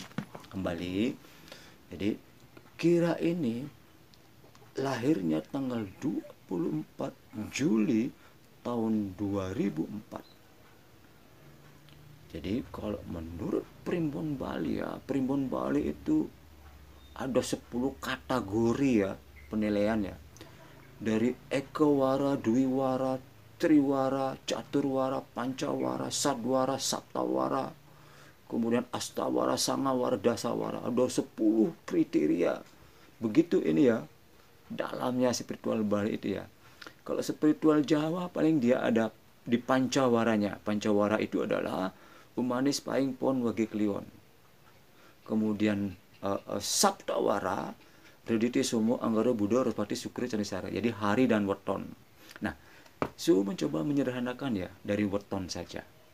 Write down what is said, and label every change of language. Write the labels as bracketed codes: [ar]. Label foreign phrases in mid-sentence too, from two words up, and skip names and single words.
[id] Jadi Kira ini lahirnya tanggal 24 Juli tahun 2004. Jadi kalau menurut Primbon Bali ya, Primbon Bali itu ada 10 kategori ya penilaiannya. Dari Ekawara, Dwiwara, Triwara, Caturwara, Pancawara, Sadwara, Saptawara, kemudian Astawara, Sangawara, Dasawara. Ada 10 kriteria. Begitu ini ya, dalamnya spiritual Bali itu ya. Kalau spiritual Jawa paling dia ada di Pancawaranya. Pancawara itu adalah Umanis Paing Pon Wage Kliwon. Kemudian Saptawara, Rediti Sumo Anggara Buddha Respati Sukri Canisara. Jadi hari dan weton. Nah, Su mencoba menyederhanakan ya dari weton saja.